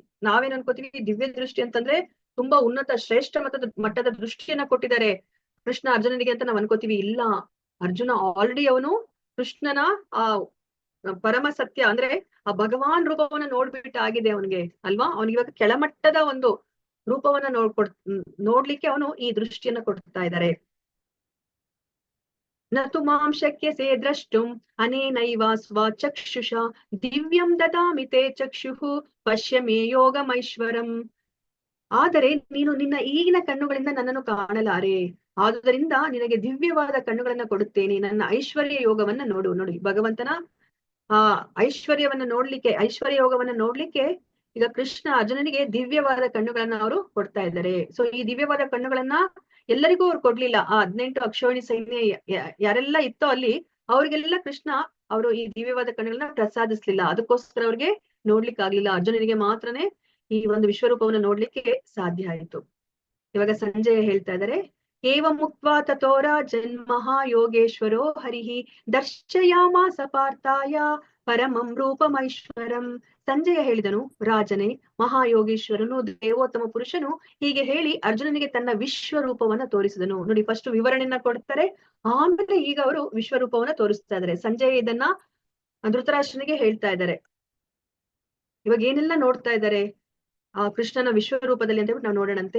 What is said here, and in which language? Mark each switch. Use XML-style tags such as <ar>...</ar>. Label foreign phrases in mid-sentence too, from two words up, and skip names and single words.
<kn>ನಾವೇನ್ ಅನ್ಕೋತೀವಿ ದಿವ್ಯ ದೃಷ್ಟಿ ಅಂತಂದ್ರೆ ತುಂಬಾ ಉನ್ನತ ಶ್ರೇಷ್ಠ ಮಟ್ಟದ ದೃಷ್ಟಿಯನ್ನ ಕೊಟ್ಟಿದ್ದಾರೆ ಕೃಷ್ಣ ಅರ್ಜುನನಿಗೆ ಅಂತ ನಾವ್ ಅನ್ಕೋತೀವಿ. ಇಲ್ಲ, ಅರ್ಜುನ ಆಲ್ರೆಡಿ ಅವನು ಕೃಷ್ಣನ ಆ ಪರಮ ಸತ್ಯ ಅಂದ್ರೆ ಆ ಭಗವಾನ್ ರೂಪವನ್ನ ನೋಡ್ಬಿಟ್ಟಾಗಿದೆ ಅವನಿಗೆ ಅಲ್ವಾ. ಅವನಿಗೆ ಇವಾಗ ಕೆಳಮಟ್ಟದ ಒಂದು ರೂಪವನ್ನ ನೋಡ್ಲಿಕ್ಕೆ ಅವನು ಈ ದೃಷ್ಟಿಯನ್ನ ಕೊಡ್ತಾ ಇದ್ದಾರೆ.</kn> <sa>ನತು ಮಾಂ ಶಕ್ಯಸೆ ದ್ರಷ್ಟುಂ ಅನೇನೈವ ಸ್ವಚಕ್ಷುಷ ದಿವ್ಯಂ ದದಾಮಿ ತೇ ಚಕ್ಷುಃ ಪಶ್ಯ ಮೇ ಯೋಗಮೈಶ್ವರಂ.</sa> <kn>ಆದರೆ ನೀನು ನಿನ್ನ ಈಗಿನ ಕಣ್ಣುಗಳಿಂದ ನನ್ನನ್ನು ಕಾಣಲಾರೆ, ಆದುದರಿಂದ ನಿನಗೆ ದಿವ್ಯವಾದ ಕಣ್ಣುಗಳನ್ನ ಕೊಡುತ್ತೇನೆ, ನನ್ನ ಐಶ್ವರ್ಯ ಯೋಗವನ್ನ ನೋಡು. ನೋಡಿ ಭಗವಂತನ ಆ ಐಶ್ವರ್ಯವನ್ನ ನೋಡ್ಲಿಕ್ಕೆ, ಐಶ್ವರ್ಯ ಯೋಗವನ್ನ ನೋಡ್ಲಿಕ್ಕೆ ಈಗ ಕೃಷ್ಣ ಅರ್ಜುನನಿಗೆ ದಿವ್ಯವಾದ ಕಣ್ಣುಗಳನ್ನ ಅವರು ಕೊಡ್ತಾ ಇದ್ದಾರೆ. ಸೊ ಈ ದಿವ್ಯವಾದ ಕಣ್ಣುಗಳನ್ನ ಎಲ್ಲರಿಗೂ ಅವ್ರು ಕೊಡ್ಲಿಲ್ಲ. ಆ 18 ಅಕ್ಷೋಹಿಣಿ ಸೈನ್ಯ ಯಾರೆಲ್ಲ ಇತ್ತೋ ಅಲ್ಲಿ ಅವ್ರಿಗೆಲ್ಲ ಕೃಷ್ಣ ಅವರು ಈ ದಿವ್ಯವಾದ ಕಣ್ಣುಗಳನ್ನ ಪ್ರಸಾದಿಸ್ಲಿಲ್ಲ. ಅದಕ್ಕೋಸ್ಕರ ಅವ್ರಿಗೆ ನೋಡ್ಲಿಕ್ಕೆ ಆಗ್ಲಿಲ್ಲ. ಅರ್ಜುನನಿಗೆ ಮಾತ್ರನೇ ಈ ಒಂದು ವಿಶ್ವರೂಪವನ್ನ ನೋಡ್ಲಿಕ್ಕೆ ಸಾಧ್ಯ ಆಯ್ತು. ಇವಾಗ ಸಂಜಯ ಹೇಳ್ತಾ ಇದ್ದಾರೆ,</kn> <sa>ಏವ ಮುಕ್ತ್ವಾ ತಥೋ ರಾಜನ್ ಮಹಾಯೋಗೇಶ್ವರೋ ಹರಿಹಿ ದರ್ಶಯಾಮಾಸ ಪಾರ್ಥಾಯ ಪರಮಂ ರೂಪಮೈಶ್ವರಂ.</sa> <kn>ಸಂಜಯ ಹೇಳಿದನು, ರಾಜನೇ, ಮಹಾಯೋಗೇಶ್ವರನು, ದೇವೋತ್ತಮ ಪುರುಷನು ಹೀಗೆ ಹೇಳಿ ಅರ್ಜುನನಿಗೆ ತನ್ನ ವಿಶ್ವರೂಪವನ್ನ ತೋರಿಸಿದನು. ನೋಡಿ ಫಸ್ಟ್ ವಿವರಣೆಯನ್ನ ಕೊಡ್ತಾರೆ, ಆಮೇಲೆ ಈಗ ಅವರು ವಿಶ್ವರೂಪವನ್ನ ತೋರಿಸ್ತಾ ಇದ್ದಾರೆ. ಸಂಜಯ ಇದನ್ನ ಧೃತರಾಷ್ಟ್ರನಿಗೆ ಹೇಳ್ತಾ ಇದ್ದಾರೆ. ಇವಾಗ ಏನೆಲ್ಲ ನೋಡ್ತಾ ಇದ್ದಾರೆ ಆ ಕೃಷ್ಣನ ವಿಶ್ವರೂಪದಲ್ಲಿ ಅಂತ ನಾವು ನೋಡೋಣಂತೆ.</kn>